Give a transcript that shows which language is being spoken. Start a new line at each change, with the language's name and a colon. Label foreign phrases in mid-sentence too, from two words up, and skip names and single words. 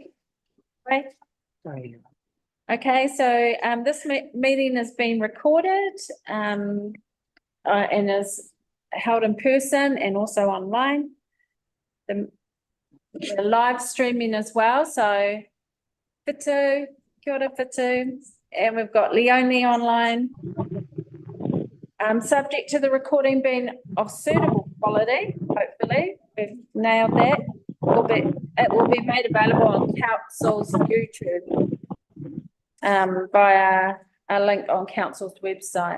English: Right. Sorry. Okay, so this meeting is being recorded and is held in person and also online. The live streaming as well, so whitu,
Māori: kia ora whitu,
English: and we've got Leone online. Subject to the recording being of suitable quality, hopefully, we've nailed that. It will be made available on Council's YouTube via a link on Council's website.